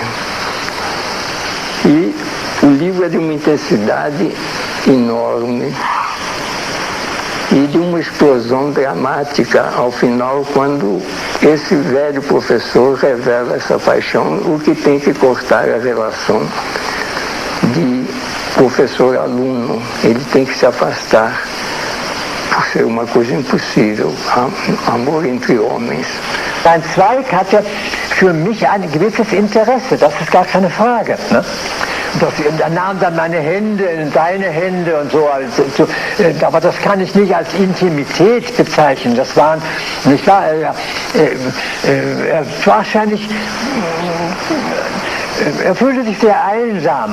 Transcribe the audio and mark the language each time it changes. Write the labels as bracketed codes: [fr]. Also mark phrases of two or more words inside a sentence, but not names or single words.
[pt] E o livro é de uma intensidade enorme e de uma explosão dramática ao final, quando esse velho professor revela essa paixão, o que tem que cortar a relação de professor-aluno. Ele tem que se afastar, por ser uma coisa impossível, amor entre homens. [de] Ein Zweig hatte für mich ein gewisses Interesse, das ist gar keine Frage. Ne? Er nahm dann meine Hände in seine Hände und so, aber das kann ich nicht als Intimität bezeichnen. Das waren, nicht wahr, wahrscheinlich, er fühlte sich sehr einsam.